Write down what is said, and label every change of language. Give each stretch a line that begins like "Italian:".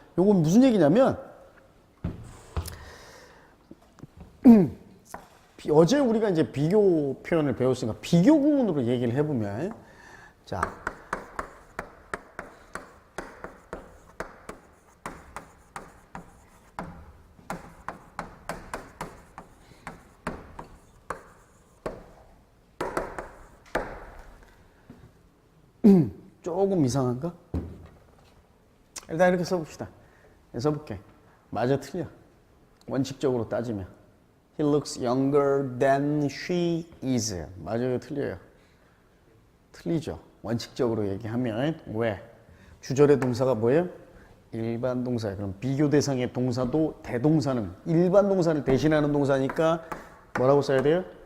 Korean: 요건 무슨 얘기냐면 어제 우리가 이제 비교 표현을 배웠으니까 비교 구문으로 얘기를 해보면 자 조금 이상한가? 일단 이렇게 써봅시다. 써볼게. 맞아 틀려. 원칙적으로 따지면
English: He looks younger than she is.
Korean: 맞아요 틀려요? 틀리죠. 원칙적으로 얘기하면 왜? 주절의 동사가 뭐예요? 일반 동사예요. 그럼 비교 대상의 동사도 대동사는 일반 동사를 대신하는 동사니까 뭐라고 써야 돼요?